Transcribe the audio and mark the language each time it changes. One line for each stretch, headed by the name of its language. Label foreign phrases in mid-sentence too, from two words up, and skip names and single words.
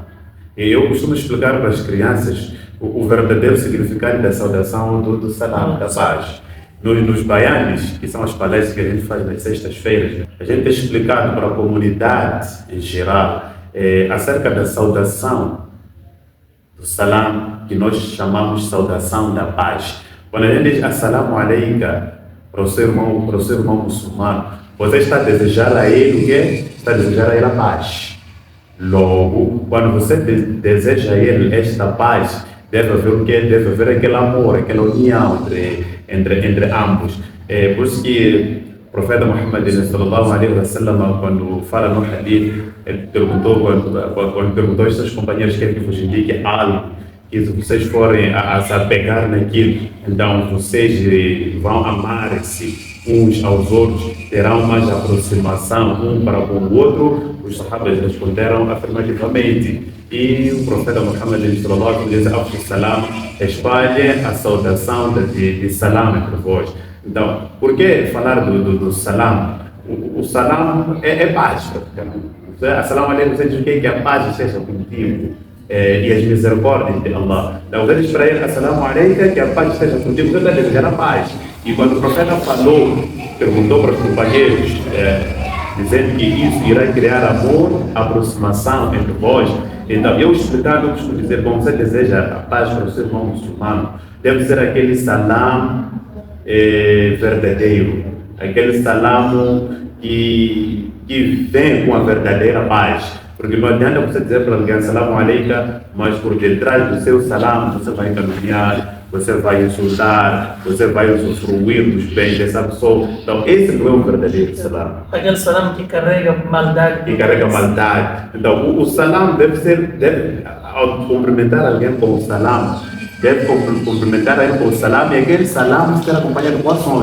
Portuguese: E eu costumo explicar para as crianças o verdadeiro significado da saudação do salam, da paz. Nos baianes, que são as palestras que a gente faz nas sextas-feiras, a gente tem explicado para a comunidade em geral acerca da saudação do salam, que nós chamamos de saudação da paz. Quando a gente diz
Arabic: السلام عليك
Portuguese: para o seu irmão muçulmano, você está a desejar a ele o quê? Está a desejar a ele a paz. Logo, quando você deseja a ele esta paz, deve haver o quê? Deve haver aquele amor, aquela união entre ambos. Por isso que o profeta Muhammad
Arabic: صلى الله عليه وسلم,
Portuguese: quando fala no hadith, ele quando perguntou aos seus companheiros que vos indique algo, que se vocês forem a se apegar naquilo, então vocês vão amar-se uns aos outros, terão mais aproximação um para com o outro, os sahabas responderam afirmativamente. E o profeta Muhammad
Arabic: صلى الله عليه وسلم
Portuguese: diz: salam, espalhe a saudação de salam entre vós. Então, por que falar do salam? O salam é paz, praticamente.
Arabic: السلام عليكم,
Portuguese: você diz o que a paz esteja contigo e as misericórdias de Allah. Então, você diz para ele:
Arabic: السلام عليكم,
Portuguese: que a paz esteja contigo, você está desejando a paz. E quando o profeta perguntou para os companheiros, dizendo que isso irá criar amor, aproximação entre vós. Então, eu explicando, eu costumo dizer: bom, você deseja a paz para o seu irmão muçulmano, deve ser aquele salam verdadeiro, aquele salam que vem com a verdadeira paz. Porque não adianta você dizer para alguém
Arabic: السلام عليكم,
Portuguese: mas por detrás do seu salam você vai caminhar, você vai insultar, você vai usufruir dos bens dessa pessoa. Então esse não é o verdadeiro salam. Aquele salam que carrega maldade. Que carrega maldade. Então o salam deve ao cumprimentar alguém com o salam, deve cumprimentar alguém com o salam, e aquele salam ser acompanhado com ações.